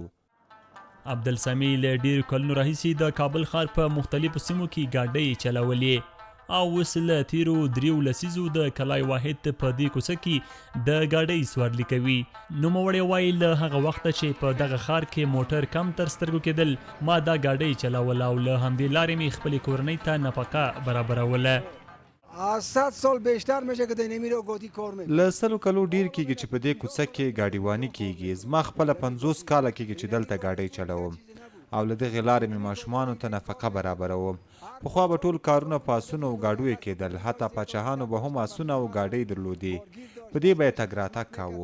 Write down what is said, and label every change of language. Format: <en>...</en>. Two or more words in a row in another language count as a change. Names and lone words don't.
<ps>عبدالسمیع له ډېرو کلونو راهیسې د کابل ښار په مختلفو سیمو کې ګاډۍ چلولې او اوس له تیرو 3 لسیزو د کلای واحد په دې کوڅه کې د ګاډۍ سوارلي کوي. نوموړی وایي له هغه وخته چې په دغه ښار کې موټر کم تر سترګو کېدل، ما دا ګاډۍ چلوله او له همدې لارې مې خپلې کورنۍ ته نفقه برابروله.</ps> <fa>100 سال بیشتر میشه که نمیره گاډی کار میکنه.</fa> <ps>له 100 کلو ډیر کېږي چې په دې کوڅه کې ګاډیواني کېږي. زما خپله 50 کاله کېږي چې دلته ګاډۍ چلوم او له دغې لارې مې ماشومانو ته نفقه برابروم. پخوا به ټول کارونه په آسونو او ګاډیو کېدل، حتی پاچاهانو به هم آسونه او ګاډۍ درلودې، په دې به یې تګ راتګ کاوه.</ps>